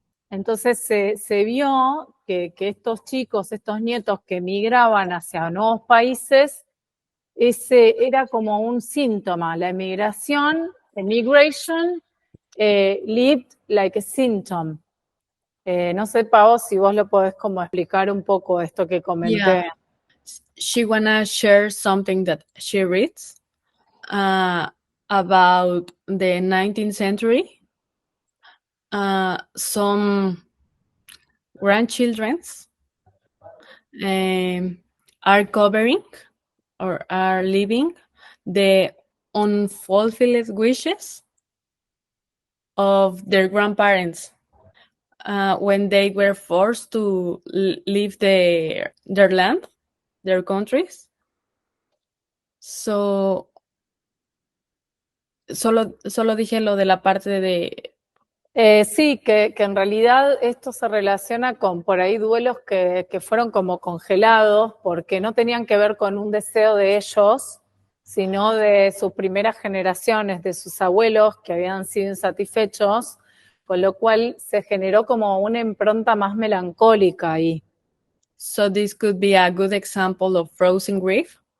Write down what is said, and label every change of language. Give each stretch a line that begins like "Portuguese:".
Spanish: Entonces se vio que estos chicos, estos nietos que emigraban hacia nuevos países, ese era como un síntoma. La emigración,
English: immigration, lived like a symptom.
Spanish: No sé, Pao, si vos lo podés como explicar un poco esto que comenté.
English: she wanna share something that she reads about the 19th century. Some grandchildrens are covering or are living the unfulfilled wishes of their grandparents when they were forced to leave their land, their countries.
Spanish: So, solo dije lo de la parte de... Sí, que en realidad esto se relaciona con por ahí duelos que fueron como congelados porque no tenían que ver con un deseo de ellos, sino de sus primeras generaciones, de sus abuelos que habían sido insatisfechos, con lo cual se generó como una impronta más melancólica ahí.
English: So this could be a good example of frozen grief.